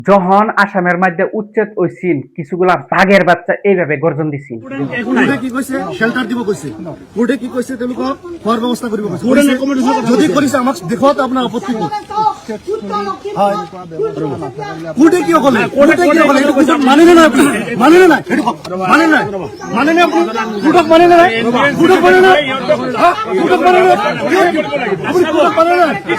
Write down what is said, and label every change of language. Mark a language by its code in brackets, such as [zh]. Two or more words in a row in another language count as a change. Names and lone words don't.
[bn] যখন আসামের মধ্যে উচ্ছেদ হইছিল কিছুগুলা বাঘের বাচ্চা এইভাবে গর্জন দিছিল। কোর্টে কি কইছে শেল্টার দিব কইছে, কোর্টে কি কইছে [as] তেওঁলোকক খোৱাৰ ব্যৱস্থা কৰিব [bn] কইছে। [as] যদি কৰিছে আমাক দেখুৱাত আপোনাৰ আপত্তি ক'ত? হয় কোৰ্টে কিয় ক'লে? কোৰ্টে কিয় ক'লে? এইটো কোৰ্টক মানে নে নাই? মানে নে নাই? এইটো মানে নাই? মানে নে আপুনি? কোৰ্টক মানে নে নাই? কোৰ্টক মানে নাই? হা কোৰ্টক মানে নাই? আপুনি কোৰ্টক মানে নাই?